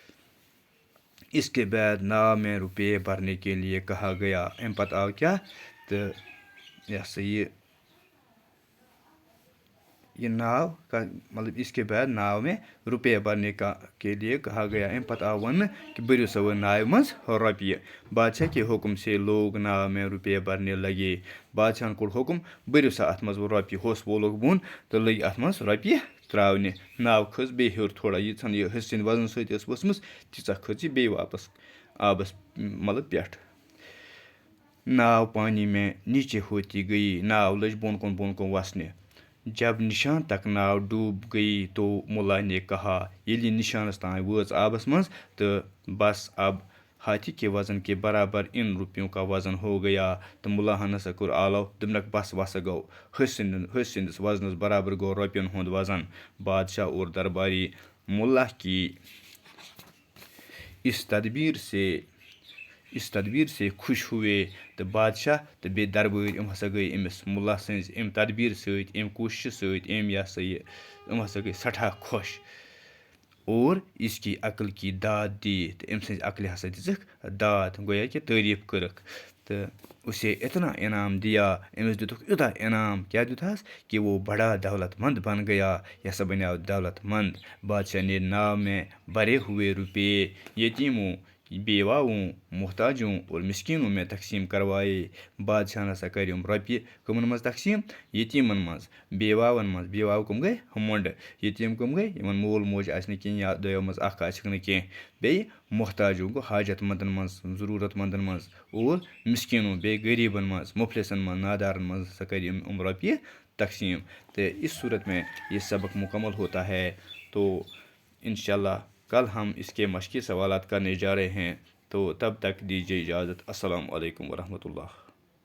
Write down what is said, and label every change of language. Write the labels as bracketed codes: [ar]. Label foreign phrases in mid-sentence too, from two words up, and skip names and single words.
[ur] اس کے بعد ناو میں روپے بھرنے کے لیے کہا گیا۔ [ks] اَمہِ پتہٕ آو کیٛاہ تہٕ یہِ ہسا یہِ ناو [ur] مطلب اس کے بعد ناو میں روپے بھرنے کے لیے کہا گیا۔ [ks] اَمہِ پتہٕ آو وننہٕ کہ بٔرِو سا وۄنۍ ناوِ منٛز رۄپیہِ۔ [ur] بادشاہ کے حکم سے لوگ ناو میں روپے بھرنے لگے۔ [ks] بادشاہن کوٚر حکم بٔرِو سا اتھ منٛز وۄنۍ رۄپیہِ۔ حوٚس وولُکھ بۄن تہٕ لٔگۍ اتھ منٛز رۄپیہِ تراونہِ۔ ناو کھٔژ بیٚیہِ ہیوٚر تھوڑا، ییٖژہن یہِ ۂسۍ سٕنٛدِ وزنہٕ سۭتۍ ٲس ؤژھمٕژ تیٖژاہ کھٔژ یہِ بیٚیہِ واپس آبس مطلب پٮ۪ٹھ۔ [ur] ناو پانی میں نیچے ہوتی گئی۔ [ks] ناو لٔج بۄن کُن وسنہِ۔ [ur] جب نشان تک ناو ڈوب گئی تو ملا نے کہا۔ [ks] ییٚلہِ یہِ نشانس تانۍ وٲژ آبس منٛز تہٕ [ur] بس اب ہاتھی کے وزن کے برابر ان روپیوں کا وزن ہو گیا۔ [ks] تہٕ مُلاہن ہسا کوٚر آلو، دوٚپنکھ بس وسا گوٚو ۂسۍ سٕنٛدِس وزنس برابر گوٚو رۄپین ہُنٛد وزن۔ [ur] بادشاہ اور درباری ملا کی اس تدبیر سے خوش ہوئے۔ [ks] تہٕ بادشاہ تہٕ بیٚیہِ دربٲرۍ یِم ہسا گٔے أمِس مُلا سٕنٛزِ اَمہِ تدبیٖر سۭتۍ، اَمہِ کوٗششہِ سۭتۍ، اَمہِ یہِ ہسا یہِ یِم ہسا گٔے سٮ۪ٹھاہ خۄش۔ [ur] اور اس کی عقل کی داد دی، [ks] تہٕ أمۍ سٕنٛزِ عقلہِ ہسا دِژٕکھ داد، گویا کہِ تعریٖف کٔرٕکھ۔ [ur] تہٕ اسے اتنا انعام دیا، [ks] أمِس دِتُکھ یوٗتاہ انعام، کیٛاہ دیُتہس [ur] کہ وہ بڑا دولت مند بن گیا، [ks] یہِ ہسا بنیو دولت مند۔ [ur] بادشاہ نے ناو میں بھرے ہوئے روپے یتیموں، بیواؤں، محتاجوں اور مسکینوں میں تقسیم کروائے۔ [ks] بادشاہن ہسا کٔرۍ یِم رۄپیہِ کٕمن منٛز تقسیٖم؟ یتیٖمن منٛز، بیواون منٛز۔ بیواو کٕم گٔے؟ مۄنٛڈٕ۔ یتیٖم کٕم گٔے؟ یِمن مول موج آسہِ نہٕ کِہینۍ یا دۄیو منٛز اکھ آسٮ۪کھ نہٕ کینٛہہ۔ بیٚیہِ محتاجوں گوٚو حاجت مندن منٛز، ضروٗرت مندن منٛز۔ اور مسکیٖنوں، بیٚیہِ غریٖبن منٛز، مُفلِسن منٛز، نادارن منٛز ہسا کٔرۍ یِم رۄپیہِ تقسیٖم۔ [ur] تہٕ اس صورت میں یہ سبق مکمل ہوتا ہے۔ تو انشاءاللہ کل ہم اس کے مشقی سوالات کرنے جا رہے ہیں، تو تب تک دیجیے اجازت۔ [ar] السلام علیکم ورحمۃ اللہ۔